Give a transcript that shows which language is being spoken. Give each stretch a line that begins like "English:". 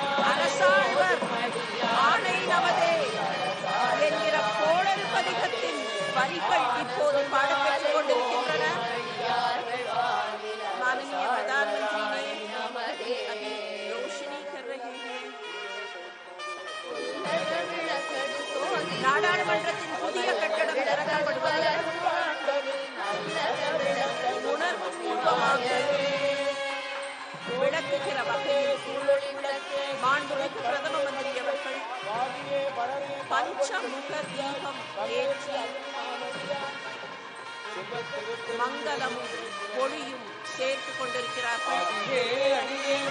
Tamil: அரசாழ்வர் ஆணை நமதே என்கிற கோடல் பதிகத்தின் வரிகள் இப்போது பாடப்பெற்றுக் கொண்டிருக்கின்றன.
Hindi: माननीय प्रधानमंत्री ने अभी रोशनी कर रहे हैं.
Tamil: நாடாளுமன்றத்தின் புதிய கட்டடம் திறக்கப்படுவது உணர்வுபூர்வமாக விளக்குகிற வகையில் மாண்புமிகு பிரதம மந்திரி அவர்கள் பஞ்சமுக தீபம் ஏற்றி மங்களமும் ஒளியும் சேர்த்துக் கொண்டிருக்கிறார்கள்.